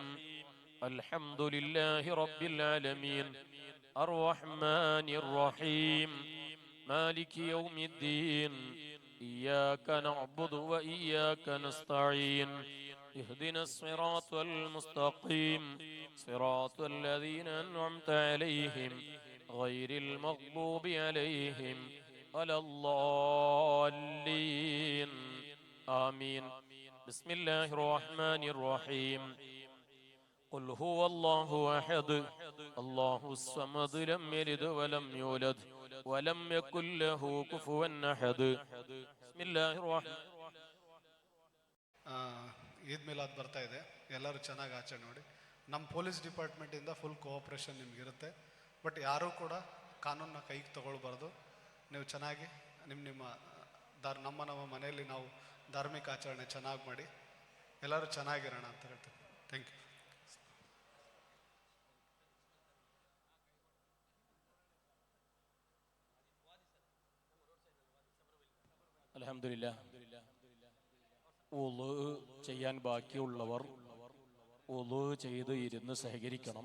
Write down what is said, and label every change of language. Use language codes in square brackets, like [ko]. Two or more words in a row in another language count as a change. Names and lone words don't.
[ar] الحمد لله رب العالمين الرحمن الرحيم مالك يوم الدين إياك نعبد وإياك نستعين اهدنا الصراط المستقيم صراط الذين أنعمت عليهم غير المغضوب عليهم ولا الضالين آمين. بسم الله الرحمن الرحيم. قل هو الله أحد الله الصمد لم يلد ولم يولد ولم يكن له كفوا أحد. بسم الله الرحمن. [kn] ಈದ್ ಮಿಲಾದ್ ಬರ್ತಾ ಇದೆ, ಎಲ್ಲರೂ ಚೆನ್ನಾಗಿ ಆಚರಣೆ ಮಾಡಿ. ನಮ್ಮ [en] police department full cooperation [kn] ನಿಮಗಿರುತ್ತೆ. ಬಟ್ ಯಾರೂ ಕೂಡ ಕಾನೂನನ್ನ ಕೈಗೆ ತಗೊಳ್ಬಾರ್ದು. ನೀವು ಚೆನ್ನಾಗಿ ನಿಮ್ಮ ನಮ್ಮ ಮನೆಯಲ್ಲಿ ನಾವು ಧಾರ್ಮಿಕ ಆಚರಣೆ ಚೆನ್ನಾಗಿ ಮಾಡಿ ಎಲ್ಲರೂ ಚೆನ್ನಾಗಿರೋಣ ಅಂತ ಹೇಳ್ತೀನಿ. [en] thank you. [ml] അൽഹംദുലില്ലാഹ്. ഉളു ചെയ്യാൻ ബാക്കിയുള്ളവർ ഉളു ചെയ്ത് ഇരുന്ന് സഹകരിക്കണം.